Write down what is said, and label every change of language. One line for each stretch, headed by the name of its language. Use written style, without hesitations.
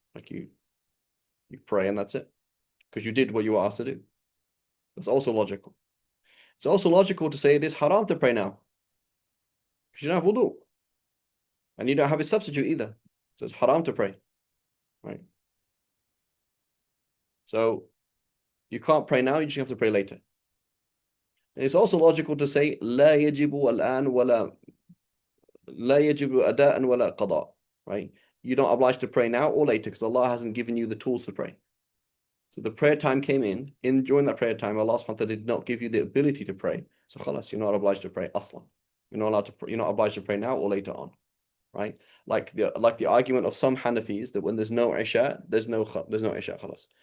English: Like you pray and that's it because you did what you were asked to do. That's also logical. It's also logical to say it is haram to pray now because you don't have wudu and you don't have a substitute either. So it's haram to pray, right? So you can't pray now, you just have to pray later. And it's also logical to say
Arabic: لا يجب الآن ولا لا يجب أداء ولا قضاء, right?
English: You're not obliged to pray now or later because Allah hasn't given you the tools to pray. So the prayer time came in during that prayer time, Allah subhanahu wa ta'ala did not give you the ability to pray. So khalas, you're not obliged to pray aslan. You're not obliged to pray now or later on, right? Like the argument of some Hanafis that when there's no Isha, there's no Isha khalas.